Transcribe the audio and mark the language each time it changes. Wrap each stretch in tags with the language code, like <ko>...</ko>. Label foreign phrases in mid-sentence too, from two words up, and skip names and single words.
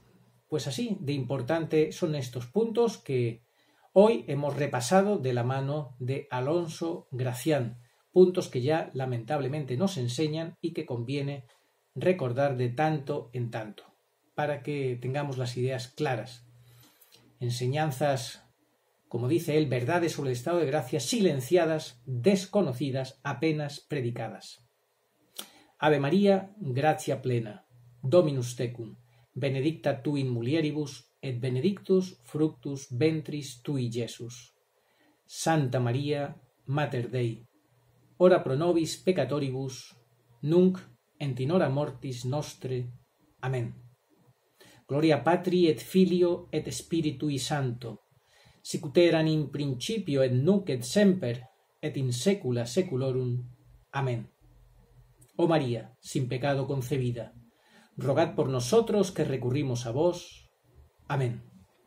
<es>Pues así de importante son estos puntos que hoy hemos repasado de la mano de Alonso Gracián, puntos que ya lamentablemente nos enseñan y que conviene recordar de tanto en tanto, para que tengamos las ideas claras. Enseñanzas, como dice él, verdades sobre el estado de gracia silenciadas, desconocidas, apenas predicadas.</es> <la>Ave María, gratia plena, Dominus tecum, benedicta tu in mulieribus, et benedictus fructus ventris tui, Iesus. Santa María, Mater Dei, ora pro nobis peccatoribus, nunc et in hora mortis nostre.</la> <es>Amén.</es> <la>Gloria Patri et Filio et Spiritui Sancto, sic ut erat in principio et nunc et semper et in saecula saeculorum.</la> <es>Amén. Oh María, sin pecado concebida, rogad por nosotros que recurrimos a vos. Amén.</es>